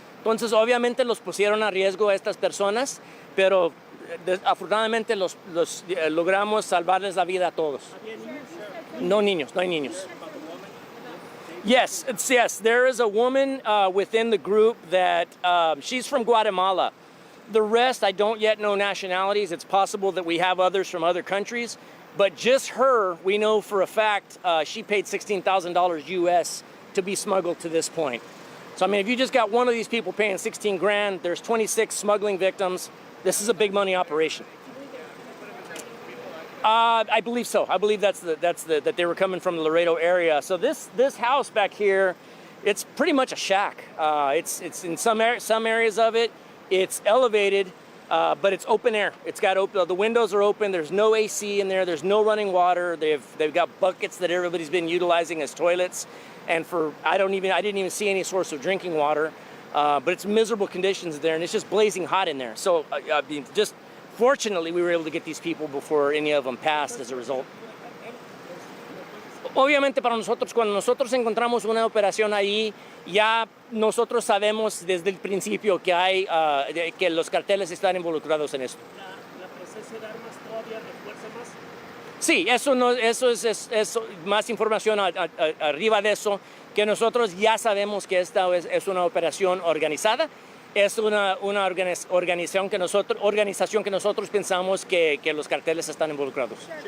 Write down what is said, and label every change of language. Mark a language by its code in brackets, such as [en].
[es] Entonces obviamente los pusieron a riesgo a estas personas, pero afortunadamente logramos salvarles la vida a todos. No hay niños. [en] Yes, there is a woman within the group that she's from Guatemala. The rest, I don't yet know nationalities. It's possible that we have others from other countries. But just her, we know for a fact, she paid $16,000 US to be smuggled to this point. So, I mean, if you just got one of these people paying 16 grand, there's 26 smuggling victims. This is a big money operation. I believe so. I believe that they were coming from the Laredo area. So this house back here, it's pretty much a shack. It's in some areas of it, it's elevated. But it's open air. It's got the windows are open. There's no AC in there. There's no running water. They've got buckets that everybody's been utilizing as toilets. And I didn't even see any source of drinking water. But it's miserable conditions there, and it's just blazing hot in there. So just fortunately, we were able to get these people before any of them passed as a result. [es] Obviamente para nosotros, cuando nosotros encontramos una operación ahí, ya nosotros sabemos desde el principio que los carteles están involucrados en esto. ¿La presencia de armas todavía refuerza más? Sí, eso es más información arriba de eso, que nosotros ya sabemos que esta es una operación organizada, es una organización que nosotros pensamos que los carteles están involucrados.